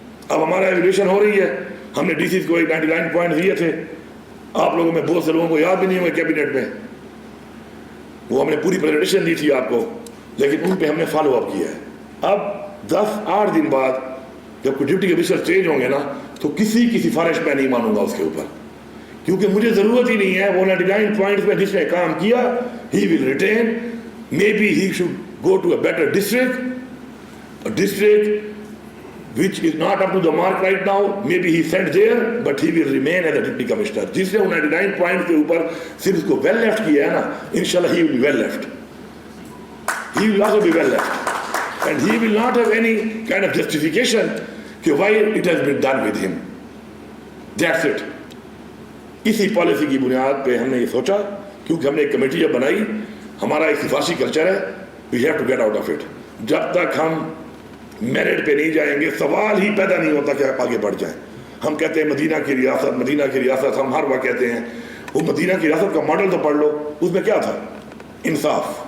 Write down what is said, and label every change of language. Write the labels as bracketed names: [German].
[Urdu] اب ہمارا ایویلیوشن ہو رہی ہے, ہم نے ڈی سی کو 99 پوائنٹ دیے تھے, آپ لوگوں میں بہت سے لوگوں کو یاد بھی نہیں ہوئے کیبنٹ میں, وہ ہم نے پوری پریزنٹیشن دی تھی آپ کو, لیکن ان پہ ہم نے فالو اپ کیا ہے. اب 10-8 دن بعد جب کوئی ڈیوٹی آفیسر چینج ہوں گے نا تو کسی کی سفارش میں نہیں مانوں گا اس کے اوپر, کیونکہ مجھے ضرورت ہی نہیں ہے. وہ 99 پوائنٹس میں جس نے کام کیا [English] He will retain, maybe he should go to a better district which is not up to the mark right now, maybe he sent there, but he will remain as a deputy commissioner. [Urdu] جس نے 99 point کے اوپر صرف اس کو well left کیا ہے نا, [English] inshallah he will be well left. He will also be well left. And he will not have any kind of justification کہ why it has been done with him. That's it. [Urdu] اسی policy کی بنیاد پہ ہم نے یہ سوچا, کیونکہ ہم نے ایک کمیٹی جب بنائی, ہمارا ایک سفارشی کلچر ہے, [English] we have to get out of it. [Urdu] جب تک ہم میرٹ پہ نہیں جائیں گے سوال ہی پیدا نہیں ہوتا کہ آپ آگے بڑھ جائیں. ہم کہتے ہیں مدینہ کی ریاست, ہم ہر وقت کہتے ہیں وہ مدینہ کی ریاست کا ماڈل تو پڑھ لو, اس میں کیا تھا؟ انصاف.